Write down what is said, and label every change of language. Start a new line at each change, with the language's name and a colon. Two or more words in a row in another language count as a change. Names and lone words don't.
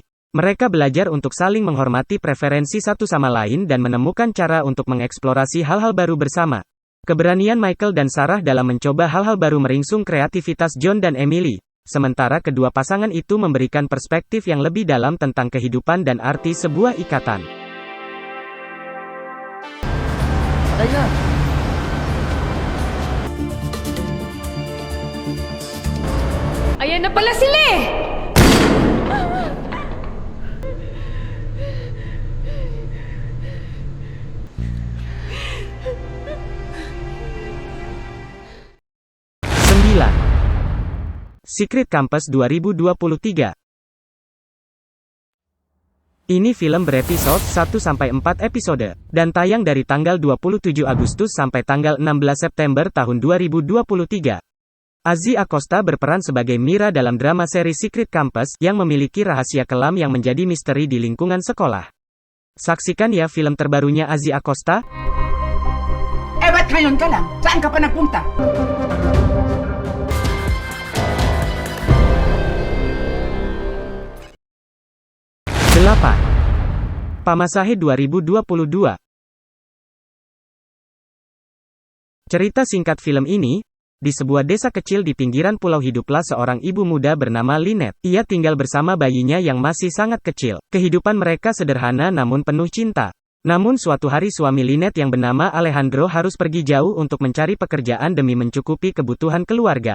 Indonesian: Mereka belajar untuk saling menghormati preferensi satu sama lain dan menemukan cara untuk mengeksplorasi hal-hal baru bersama. Keberanian Michael dan Sarah dalam mencoba hal-hal baru meringsung kreativitas John dan Emily. Sementara kedua pasangan itu memberikan perspektif yang lebih dalam tentang kehidupan dan arti sebuah ikatan.
Filipino: Ayan na pala sila eh!
Indonesian: Secret Campus 2023. Ini film berepisode 1-4 episode, dan tayang dari tanggal 27 Agustus sampai tanggal 16 September tahun 2023. Azzy Acosta berperan sebagai Mira dalam drama seri Secret Campus, yang memiliki rahasia kelam yang menjadi misteri di lingkungan sekolah. Saksikan ya film terbarunya Azzy Acosta.
Filipino: Ba't ngayon ka lang? Saan ka pa nagpunta?
Indonesian: Pamasahe 2022. Cerita singkat film ini, di sebuah desa kecil di pinggiran pulau hiduplah seorang ibu muda bernama Lynette. Ia tinggal bersama bayinya yang masih sangat kecil. Kehidupan mereka sederhana namun penuh cinta. Namun suatu hari suami Lynette yang bernama Alejandro harus pergi jauh untuk mencari pekerjaan demi mencukupi kebutuhan keluarga.